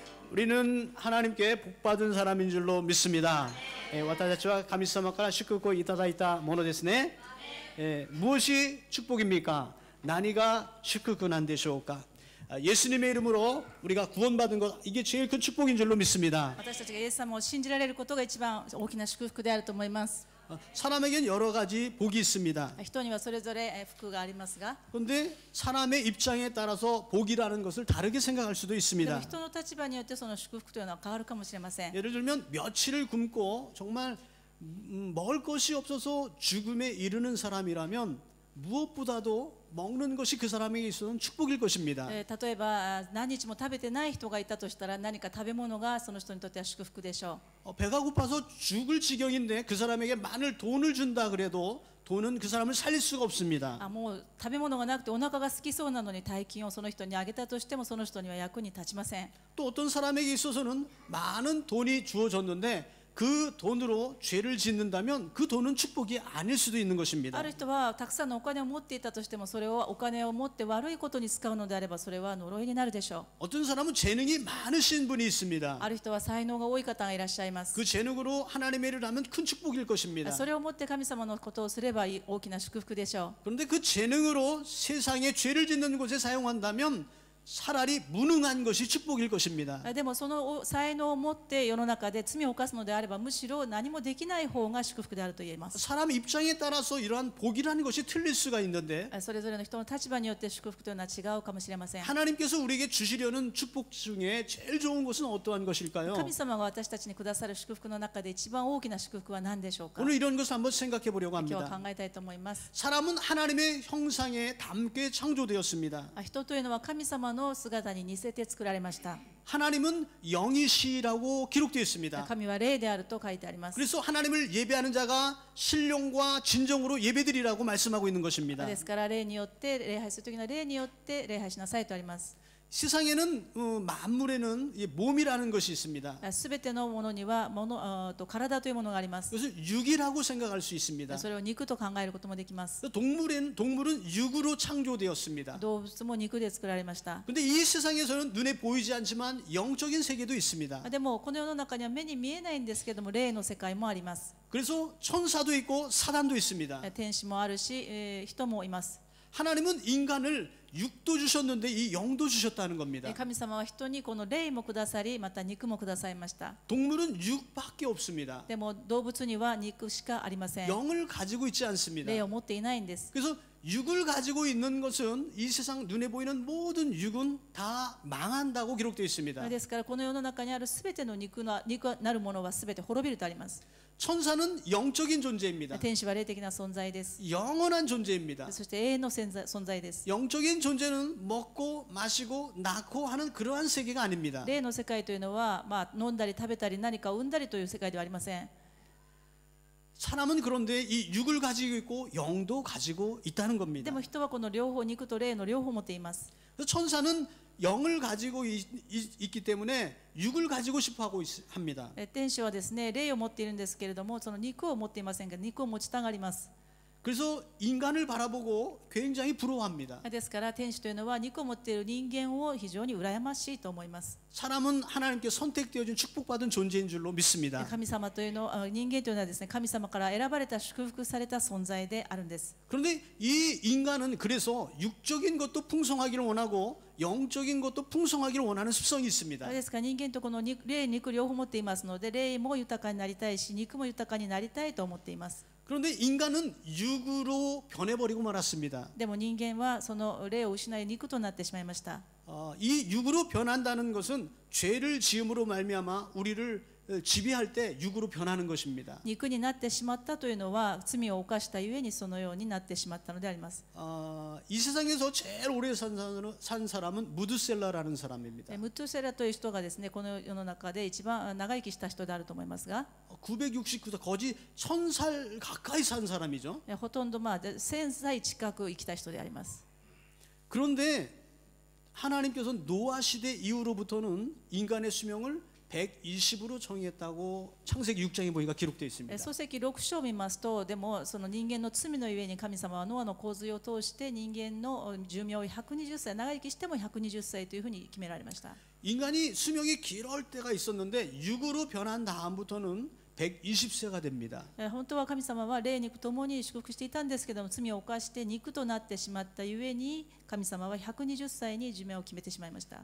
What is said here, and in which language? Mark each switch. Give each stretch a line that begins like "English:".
Korean: 우리는 하나님께 복받은 사람인 줄로 믿습니다.
Japanese: 私たちは神様から祝福をいただいたものですね。
Korean: 무엇이 축복입니까?
Japanese: 何が祝福なんでしょうか?
Korean: 예수님의 이름으로 우리가 구원받은 것, 이게 제일 큰 축복인 줄로 믿습니다.
Japanese: 私たちがイエス様を信じられることが一番大きな祝福であると思います。
Korean: 사람에겐 여러 가지 복이 있습니다.
Japanese: 人にはそれぞれ福がありますが、
Korean: 그런데 사람의 입장에 따라서 복이라는 것을 다르게 생각할 수도
Japanese: でも
Korean: 있습니다.
Japanese: 人の立場によってその祝福というのは変わるかもしれません。
Korean: 예를 들면 며칠을 굶고 정말 먹을 것이 없어서 죽음에 이르는 사람이라면 무엇보다도 먹는 것이 그 사람에게 있어서는 축복일 것입니다.
Japanese: 例えば何日も食べてない人がいたとしたら、何か食べ物がその人にとっては祝福でしょう。
Korean: 배가 고파서 죽을 지경인데 그 사람에게 많은 돈을 준다 그래도 돈은 그 사람을 살릴 수가 없습니다.
Japanese: もう食べ物がなくてお腹が空きそうなのに大金をその人にあげたとしてもその人には役に立ちません。
Korean: 또 어떤 사람에게 있어서는 많은 돈이 주어졌는데 그 돈으로 죄를 짓는다면 그 돈은 축복이 아닐 수도 있는 것입니다.
Japanese: ある人はたくさんのお金を持っていたとしても、それをお金を持って悪いことに使うのであれば、それは呪いになるでしょう。
Korean: 어떤 사람은 재능이 많으신 분이 있습니다.
Japanese: ある人は才能が多い方がいらっしゃいます。
Korean: 그 재능으로 하나님의 일을 하면 큰 축복일 것입니다.
Japanese: それをもって神様のことをすれば大きな祝福でしょう。
Korean: 그런데 그 재능으로 세상에 죄를 짓는 곳에 사용한다면 차라리 무능한 것이 축복일 것입니다.
Japanese: でもその才能を持って世の中で罪を犯すのであれば、むしろ何もできない方が祝福であると言えます。
Korean: 사람 입장에 따라서 이러한 복이라는 것이 틀릴 수가 있는데
Japanese: それぞれの人の立場によって祝福というのは違うかもしれません。
Korean: 하나님께서 우리에게 주시려는 축복 중에 제일 좋은 것은 어떠한 것일까요?
Japanese: 神様が私たちにくださる祝福の中で一番大きな祝福は何でしょうか。
Korean: 오늘 이런 것을 한번 생각해 보려고
Japanese: 今日は
Korean: 합니다.
Japanese: 考えたいと思います。
Korean: 사람은 하나님의 형상에 닮게 창조되었습니다.
Japanese: 人というのは神様の姿に似せて作られました。
Korean: 하나님은 영이시라고 기록되어 있습니다.
Japanese: 神は霊であると書いてあります。
Korean: 그래서 하나님을 예배하는 자가 신령과 진정으로 예배드리라고 말씀하고 있는 것입니다.
Japanese: ですから霊によって礼拝するときの霊によって礼拝しなさいとあります。
Korean: 세상에는 만물에는 몸이라는 것이 있습니다.
Japanese: すべてのものには体というものがあります。
Korean: 그것을 육이라고 생각할 수 있습니다.
Japanese: それを肉と考えることもできます。
Korean: 동물은 육으로 창조되었습니다.
Japanese: 動物も肉で作られました。
Korean: 그런데 이 세상에서는 눈에 보이지 않지만 영적인 세계도 있습니다.
Japanese: でもこの世の中には目に見えないんですけども、霊の世界もあります。
Korean: 그래서 천사도 있고 사단도 있습니다.
Japanese: 天使もあるし、人もいます。
Korean: 하나님은 인간을 육도 주셨는데 이 영도 주셨다는 겁니다.
Japanese: 神様は人にこの霊もくださり、また肉もくださいました。
Korean: 동물은 육밖에 없습니다.
Japanese: でも動物には肉しかありません。
Korean: 영을 가지고 있지 않습니다.
Japanese: 霊を持っていないんです。
Korean: 그래서 육을 가지고 있는 것은 이 세상 눈에 보이는 모든 육은 다 망한다고 기록되어 있습니다.
Japanese: ですからこの世の中にあるすべての肉なるものはすべて滅びるとあります。
Korean: 천사는 영적인 존재입니다.
Japanese: 天使は霊的な存在です。
Korean: 영원한 존재입니다.
Japanese: そして永遠の存在です。
Korean: 영적인 존재는 먹고 마시고 낳고 하는 그러한 세계가 아닙니다.
Japanese: 霊の世界というのは、飲んだり食べたり何かを産んだりという世界ではありません。
Korean: 사람은 그런데 이 육을 가지고 있고 영도 가지고 있다는 겁니다.
Japanese: も人はこの両方、肉と霊の両方を持っています。
Korean: 그래서 천사는 영을 가지고 있기 때문에 육을 가지고 싶어 합니다.
Japanese: 天使はですね、霊を持っているんですけれども、その肉を持っていませんが、肉を持ちたがります。
Korean: 그래서 인간을 바라보고 굉장히 부러워합니다.
Japanese: ですから天使というのは肉を持っている人間を非常に羨ましいと思います。
Korean: 사람은 하나님께 선택되어진 축복받은 존재인 줄로 믿습니다.
Japanese: 神様というの人間というのはですね、神様から選ばれた祝福された存在であるんです。
Korean: 그런데 이 인간은 그래서 육적인 것도 풍성하기를 원하고 영적인 것도 풍성하기를 원하는 습성이 있습니다.
Japanese: ですから人間とこの霊肉両方持っていますので、霊も豊かになりたいし肉も豊かになりたいと思っています。
Korean: 그런데 인간은 육으로 변해버리고 말았습니다.
Japanese: でも人間はその霊を失い肉となってしまいました。
Korean: 이 육으로 변한다는 것은 죄를 지음으로 말미암아 우리를 지배할 때 육으로 변하는 것입니다.
Japanese: 肉になってしまったというのは罪を犯したゆえにそのようになってしまったのであります。
Korean: 이 세상에서 제일 오래 산 사람은 무드셀라라는 사람입니다.
Japanese: ムトゥセラという人がですね、この世の中で一番長生きした人であると思いますが、
Korean: 969살 거의 1000살 가까이 산 사람이죠.
Japanese: ほとんど1000歳近く生きた人であります。
Korean: 그런데 하나님께서 노아 시대 이후로부터는 인간의 수명을 120으로 정의했다고 창세기 6장에 보니까 기록되어 있습니다.
Japanese: 創世記6章を見ますと、でもその人間の罪のゆえに神様はノアの洪水を通して人間の寿命を120歳、長生きしても120歳というふうに決められました。
Korean: 인간이 수명이 길어올 때가 있었는데 육으로 변한 다음부터는 120세가 됩니다.
Japanese: 本当は神様は霊肉ともに祝福していたんですけども、罪を犯して肉となってしまったゆえに神様は120歳に寿命を決めてしまいました。